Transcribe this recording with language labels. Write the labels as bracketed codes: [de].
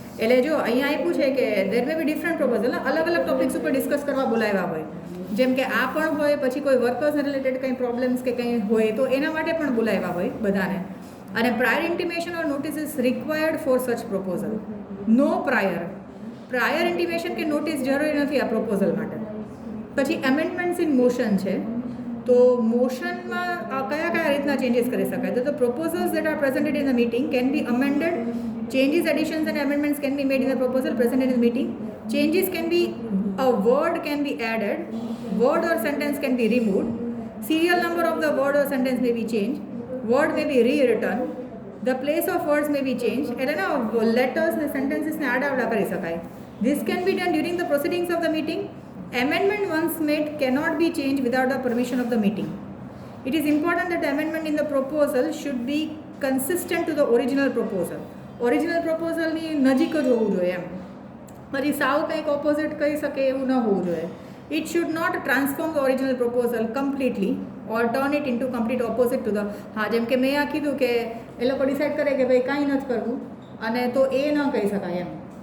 [gu] એટલે જો અહીંયા આપ્યું છે કે [en] there may be different proposal, [gu] અલગ અલગ ટોપિક્સ ઉપર ડિસ્કસ કરવા બોલાવ્યા હોય, જેમ કે આ પણ હોય, પછી કોઈ વર્કર્સને રિલેટેડ કંઈ પ્રોબ્લેમ્સ કે કંઈ હોય તો એના માટે પણ બોલાવ્યા હોય બધાને. [en] અને prior intimation or notice is required for such proposal. [gu] નો પ્રાયર ઇન્ટિમેશન કે નોટિસ જરૂરી નથી આ પ્રપોઝલ માટે. પછી [en] amendments in motion [gu] છે, તો મોશનમાં કયા રીતના ચેન્જીસ કરી શકાય. [en] તો the proposals that are presented in the meeting can be amended, changes, additions and amendments can be made in the proposal presented in the meeting. Changes can be, a word can be added, word or sentence can be removed, serial number of the word or sentence may be changed, word may be rewritten, the place of words may be changed. [gu] એટલે ના letters ને સેન્ટેન્સીસને આડાવડા કરી શકાય. [en] This can be done during the proceedings of the meeting. Amendment once made cannot be changed without the permission of the meeting. It is important that the amendment in the proposal should be consistent to the original proposal. [gu] Original પ્રોપોઝલની નજીક જ હોવું જોઈએ એમ, પછી સાવ કંઈક opposite કહી શકે એવું ન હોવું જોઈએ. [en] It should not transform the original proposal completely or turn it into complete opposite to the. [gu] હા, જેમ કે મેં આ કીધું કે એ લોકો ડિસાઇડ કરે કે ભાઈ કાંઈ નથી કરવું, અને તો એ ન કહી શકાય એમ.